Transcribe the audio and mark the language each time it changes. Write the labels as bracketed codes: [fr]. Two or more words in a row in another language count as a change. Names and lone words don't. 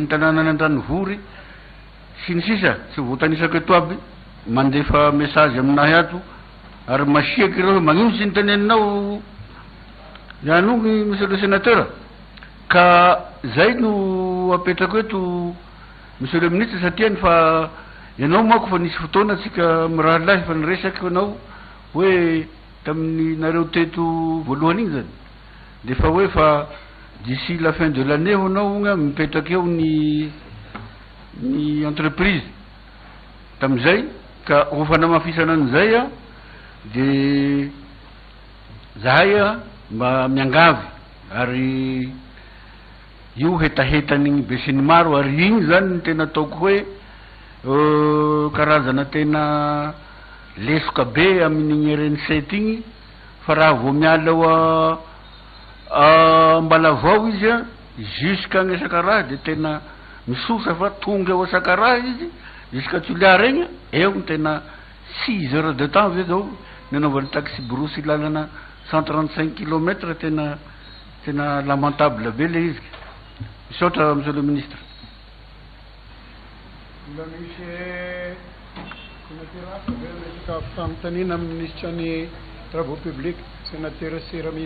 [mg] tanànany Andranovory sy ny sisa tsy voatanisako eto aby mandefa message aminahy ato ary masiaky ireo magnino sy ny teneninao ianony [fr] monsieur le sénateur [mg] ka zay no apetrako eto [fr] monsieur le ministre [mg] satria fa ianao manko fa nisy fotoana tsika mirahalahy fa niresaky anao hoe tamin'ny nareo teto voalohany igny zany de fa hoe fa [fr] d'ici la fin de l'année [mg] honao nga mipetraky eo ny entreprise tamizay ka ho fanamafisana an'izay a de zahay a mba miangavy ary io hetahetan'igny be sy ny maro ary igny zany ny tena ataoko hoe karazana tena lesoka be amin'igny RN7 igny fa raha vo miala Ambalavao izy a jusqu'à Sakara de tena misosa fa tonga eo Sakara izy jusqu'à Tuliara igny eo ny tena 6 [fr] heures de temps [mg] zao nanaovany taxi borosy lalana 135 km tena lamentable be le izy misaotra [fr] monsieur le ministre. [mg] Fanontaniana amin'ny ministre ny [fr] travaux publics [mg] sénateur Siramila.